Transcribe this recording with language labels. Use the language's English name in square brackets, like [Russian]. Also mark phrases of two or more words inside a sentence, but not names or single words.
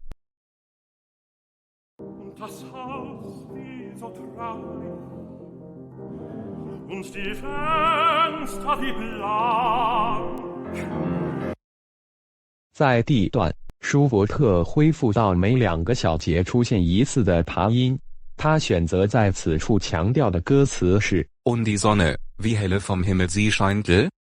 [Chinese] 在 D 段，舒伯特恢复到每2个小节出现一次的爬音，他选择在此处强调的歌词是 [German] Und die Sonne, wie helle vom Himmel sie scheint.